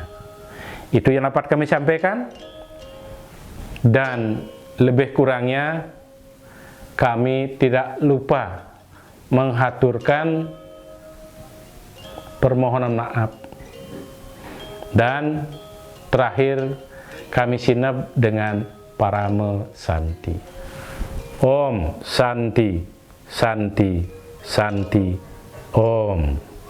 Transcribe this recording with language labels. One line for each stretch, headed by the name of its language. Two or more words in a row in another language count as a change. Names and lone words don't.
Indonesian: Itu yang dapat kami sampaikan, dan lebih kurangnya kami tidak lupa menghaturkan permohonan maaf. Dan terakhir kami sinep dengan parame santi.
Sanskrit: Om Santi, Santi, Santi, Om.